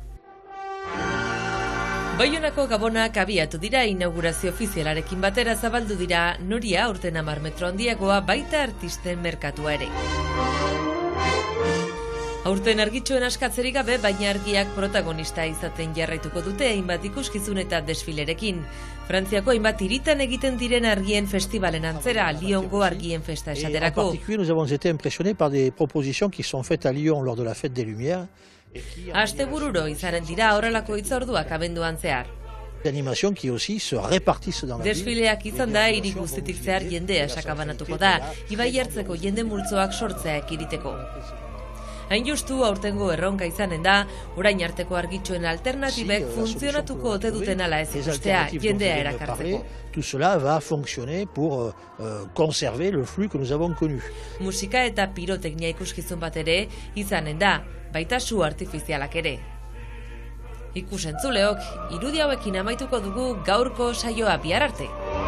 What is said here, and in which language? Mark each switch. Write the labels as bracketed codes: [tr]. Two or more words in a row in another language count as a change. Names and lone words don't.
[eu] Baionako gabonak abiatu dira inaugurazio ofizialarekin batera zabaldu dira noria aurten 10 metro handiagoa baita artisten merkatua ere. Aurten argitxoen askatzerik gabe, baina argiak protagonista izaten jarraituko dute hainbat ikuskizun eta desfilerekin. Frantziako hainbat hiritan egiten diren argien festivalen antzera, Lyongo argien festa esaterako. [fr] En particulier, nous avons été impressionnés par des propositions qui sont faites à Lyon lors de la fête des Lumières. [eu] Astebururo izanen dira horrelako hitzorduak abenduan zehar. [fr] Animations qui aussi se répartissent dans la ville. [eu] Desfileak izan da hiri guztitik zehar jendea sakabanatuko da, ibai hartzeko jende multzoak sortzea ekiriteko. Hain justu aurtengo erronka izanen da, orain arteko argitxoen alternatibek funtzionatuko ote duten ala ez ikustea, jendea erakartzeko. [fr] Tout cela va fonctionner pour conserver le flux que nous avons connu. [eu] Musika eta piroteknia ikuskizun bat ere izanen da, baita su artifizialak ere. Ikusentzuleok, irudi hauekin amaituko dugu gaurko saioa bihar arte.